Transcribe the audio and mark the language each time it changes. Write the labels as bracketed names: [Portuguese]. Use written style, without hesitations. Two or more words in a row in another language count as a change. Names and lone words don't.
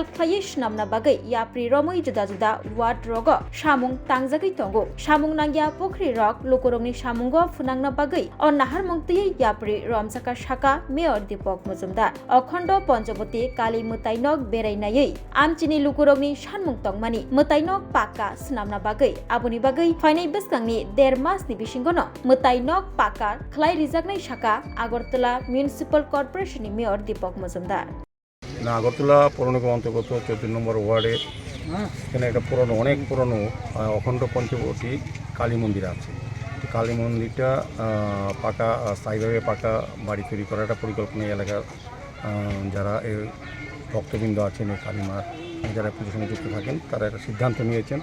[Kok Borok] खलायै नामना बागै याप्रि रमै जुदा जुदा वार्ड रग सामुं तांजागै तंगो सामुं नांगिया पोखरी रग लोकरंनि सामुंगो फुनांना बागै अ नाहार मंगतै याप्रि रमसाका शाखा मेयर दीपक मजुमदार अखण्ड पञ्चवती काली मुतायनक बेरायनायै आमचिनि लोकरंनि सानमुं तंगमानि मुतायनक पाका स्नामना बागै आबुनि बागै फाइनाय बेसगांनि 1.5 मासनि बिसिंगनो मुतायनक पाका खलाय रिजागनाय शाखा आगरतला म्युनिसिपल कर्पोरेशननि मेयर दीपक मजुमदार [Bangla] আগরতলা পৌর নিগম অন্তর্গত 14 নম্বর ওয়ার্ডে এখানে একটা অনেক পুরনো অখণ্ড পঞ্চবটী কালী মন্দির আছে। কালী মন্দিরটা পাকা স্থায়ীভাবে পাকা বাড়ি তৈরি করার একটা পরিকল্পনা এলাকার যারা এর ভক্তবৃন্দ আছেন এই কালীমার যারা পুজোর সঙ্গে যুক্ত থাকেন তারা একটা সিদ্ধান্ত নিয়েছেন।